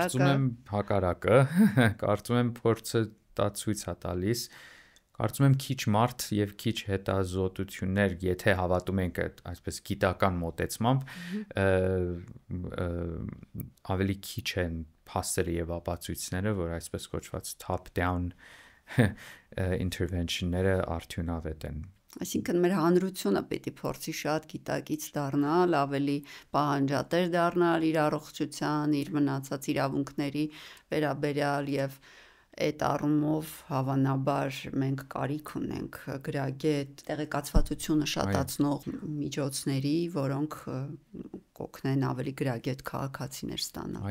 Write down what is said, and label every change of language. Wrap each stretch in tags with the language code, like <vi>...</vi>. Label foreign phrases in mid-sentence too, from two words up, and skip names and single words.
<hy>Կարծում եմ հակառակը, կարծում եմ փորձը դա ցույց է տալիս, կարծում եմ քիչ մարդ եւ քիչ հետազոտություններ, եթե հավատում ենք այսպես գիտական մոտեցմամբ, ավելի քիչ են փաստերը եւ ապացույցները, որ այսպես կոչված</hy> <en>top down intervention-</en> <hy>ները արդյունավետ են։ Այսինքն մեր հանրությունը պետք է փորձի շատ գիտակից դառնալ, ավելի պահանջատեր դառնալ իր առողջության, իր մնացած իրավունքների վերաբերյալ եւ այդ առումով հավանաբար մենք կարիք ունենք գրագետ տեղեկացվածությունը շատացնող միջոցների, որոնք կօգնեն ավելի գրագետ քաղաքացիներ ստանալ։</hy>